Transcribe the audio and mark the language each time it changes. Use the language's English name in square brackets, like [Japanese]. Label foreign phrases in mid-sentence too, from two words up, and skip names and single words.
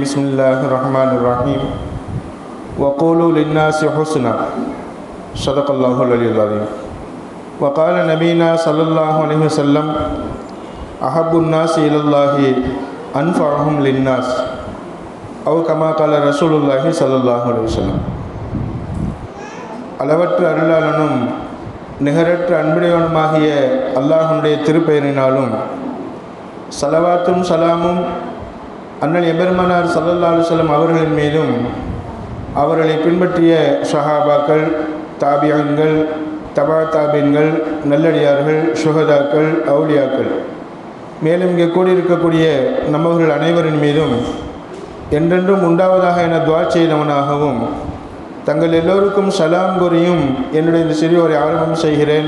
[Arabic] بسم الله الرحمن الرحيم. وقولوا للناس حسنا. صدق الله العلي العظيم. وقال نبينا صلى الله عليه وسلم أحب الناس إلى الله أنفعهم للناس أو كما قال رسول الله صلى الله عليه وسلم. [Tamil] அளவற்ற அருளாளனும் நிகரற்ற அன்புடையவனுமாகிய அல்லாஹ்வுடைய திருப்பெயரினாலும் சலவாத்தும் சலாமும் அண்ணல் எபெருமானார் ஸல்லல்லாஹு [Arabic] عليه وسلم [Tamil] அவர்களின் மீதும் அவர்களை பின்பற்றிய ஸஹாபாக்கள், தாபியீன்கள், தபா தாபீன்கள், நல்லடியார்கள், சுஹதாக்கள், அவுலியாக்கள், மேலும் இங்கே கூடியிருக்கக்கூடிய நம்மவர்கள் அனைவரின் மீதும் என்றென்றும் உண்டாவதாக என துஆ செய்தவனாகவும் தங்கள் எல்லோருக்கும் சலாம் கூறியும் என்னுடைய இந்த சிறியோரை ஆரம்பம் செய்கிறேன்.